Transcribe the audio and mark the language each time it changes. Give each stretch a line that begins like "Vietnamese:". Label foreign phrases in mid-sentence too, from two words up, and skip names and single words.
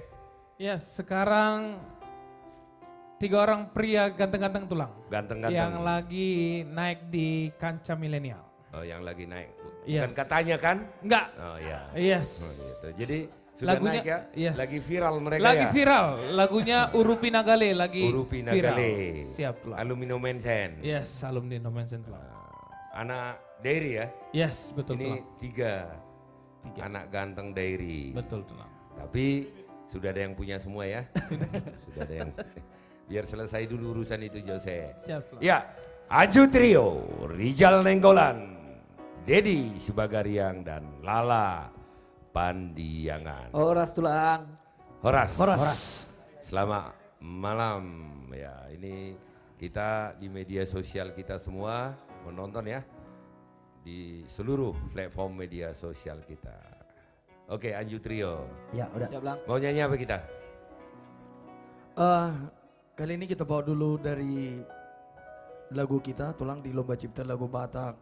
Indonesian: Ya, sekarang 3 orang pria ganteng-ganteng tulang. Ganteng-ganteng. Yang lagi naik di kancah milenial. Oh, yang lagi naik. Yes. Bukan katanya kan? Enggak. Oh ya. Yes. Oh, gitu. Jadi sudah lagunya, naik ya? Yes. Lagi viral mereka lagi ya? viral. Lagunya Urupi Nagale lagi Urupi viral. Nagale. Siap lah. Alumni Mensen. Yes, alumni No Man's Land. Anak Dairy ya? Yes, betul. Ini 3 anak ganteng Dairy. Betul tulang. Tapi sudah ada yang punya semua ya? Sudah ada yang. Biar selesai dulu urusan itu Jose. Siap. Ya, Anju Trio, Rijal Nenggolan, Dedi Subagariang dan Lala Pandiangan.
Batak Toba: Horas tulang.
Indonesian: Horas. Horas. Selamat malam ya. Ini kita di media sosial kita semua menonton ya di seluruh platform media sosial kita. Oke, Anju Trio. Ya, udah. Mau nyanyi apa kita? Kali ini kita bawa dulu dari lagu kita, Tulang di Lomba Cipta Lagu Batak.